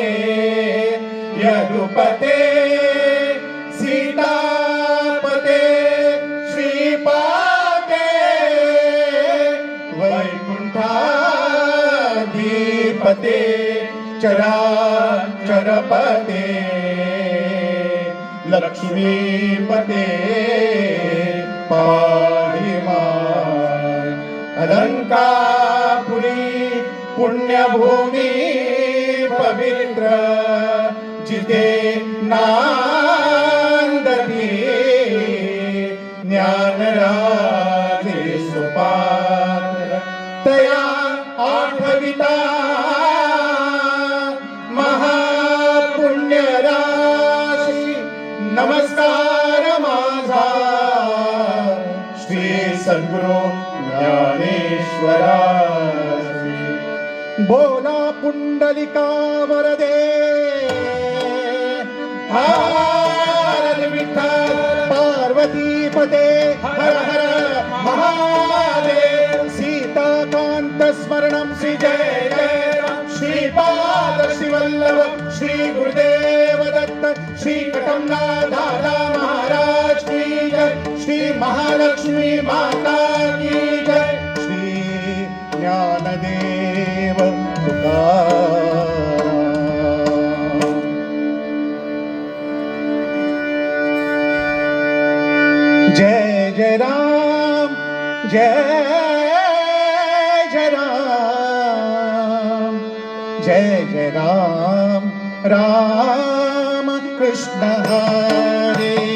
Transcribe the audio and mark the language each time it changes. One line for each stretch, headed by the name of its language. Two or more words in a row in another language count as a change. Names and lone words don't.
Sanskrit: यदुपते सीतापते श्रीपादे वैकुंठाधिपते चराचरपते लक्ष्मीपते पाहि मां।
Marathi: अलंकापुरी पुण्यभूमी पवित्र जिथे नांदती ज्ञानराजे सुपात्र तया आठविता महापुण्यराशी नमस्कार माझा श्री सद्गुरु ज्ञानेश्वरा। बोला पुंडलिका वरदे हर विठ्ठल पार्वती पते हर हर महादेव। सीताकांत स्मरणं श्री जय जय श्रीपाद श्रीवल्लभ श्री गुरुदेव दत्त श्री कटमनाथ दादा महाराज
Hindi: की जय। श्री महालक्ष्मी माता की जय।
Marathi: श्री ज्ञानदेव तुकाराम। जय जय राम जय जय राम जय जय राम राम कृष्ण हरे।